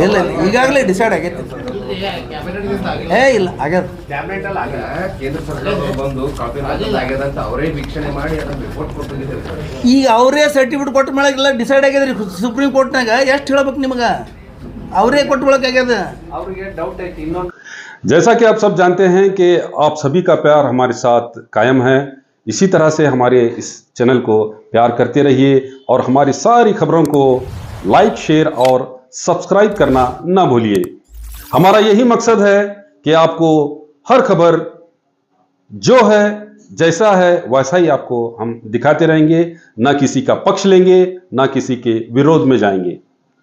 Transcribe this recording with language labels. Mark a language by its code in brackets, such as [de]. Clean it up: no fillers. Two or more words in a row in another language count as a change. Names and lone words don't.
[kn] ಇಲ್ಲ, ಈಗಾಗಲೇ ಡಿಸೈಡ್ ಆಗೈತೆ. ಇಲ್ಲ, ಆಗ್ಯದ. ಕ್ಯಾಬಿನೆಟ್ ಅಲ್ಲಿ ಆಗ ಕೇಂದ್ರ ಸರ್ಕಾರ ಬಂದು ಕಳಪೆ ಮಟ್ಟದ ಆಗ್ಯದ ಅಂತ ಅವರೇ ವೀಕ್ಷಣೆ ಮಾಡಿ ಅದನ್ನ ರಿಪೋರ್ಟ್ ಕೊಟ್ಟಿದ್ದಾರೆ. ಈಗ ಅವರೇ ಸರ್ಟಿಫಿಕೇಟ್ ಕೊಟ್ಟ ಮೇಲೆ ಎಲ್ಲ ಡಿಸೈಡ್ ಆಗ್ಯದ್ರಿ. ಸುಪ್ರೀಂ ಕೋರ್ಟ್ನಾಗ ಎಷ್ಟು ಹೇಳ್ಬೇಕು ನಿಮಗೆ? ಅವರೇ ಕೊಟ್ಟು ಆಗ್ಯದ. ಅವ್ರಿಗೆ ಡೌಟ್ ಐತಿ. ಇನ್ನೊಂದು [hi] जैसा कि आप सब जानते हैं कि आप सभी का प्यार हमारे साथ कायम है, इसी तरह से हमारे इस चैनल को प्यार करते रहिए और हमारी सारी खबरों को [en] like, share [hi] और सब्सक्राइब करना ना भूलिए। हमारा यही मकसद है कि आपको हर खबर जो है, जैसा है वैसा ही आपको हम दिखाते रहेंगे, ना किसी का पक्ष लेंगे, ना किसी के विरोध में जाएंगे।